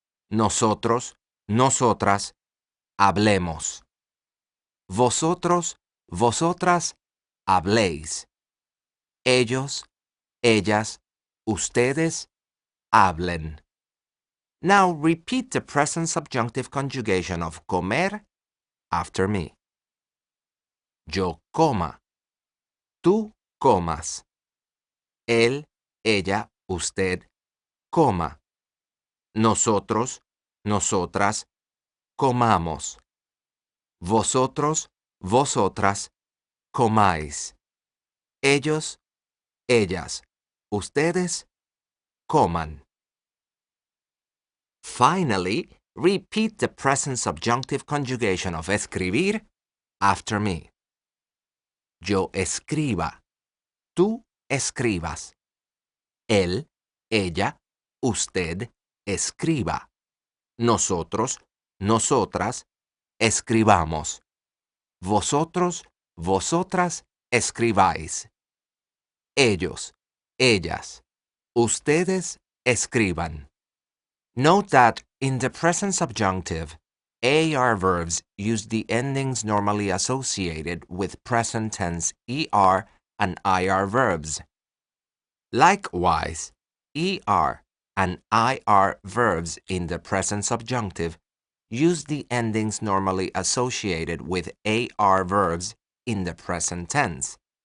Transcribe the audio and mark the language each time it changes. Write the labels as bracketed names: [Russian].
[Spanish] Nosotros, nosotras hablemos. Vosotros, vosotras habléis. Ellos, ellas, ustedes hablen. [English] Now repeat the present subjunctive conjugation of comer after me. [Spanish] Yo coma. Tú comas. Él, ella, usted coma. Nosotros, nosotras comamos. Vosotros, vosotras comáis. Ellos, ellas, ustedes coman. [English] Finally, repeat the present subjunctive conjugation of escribir after me. [Spanish] Yo escriba. Tú escribas. Él, ella, usted escriba. Nosotros, nosotras escribamos. Vosotros, vosotras escribáis. Ellos, ellas, ustedes escriban. [English] Note that in the present subjunctive, AR verbs use the endings normally associated with present tense ER and IR verbs. Likewise, ER and IR verbs in the present subjunctive use the endings normally associated with AR verbs in the present tense.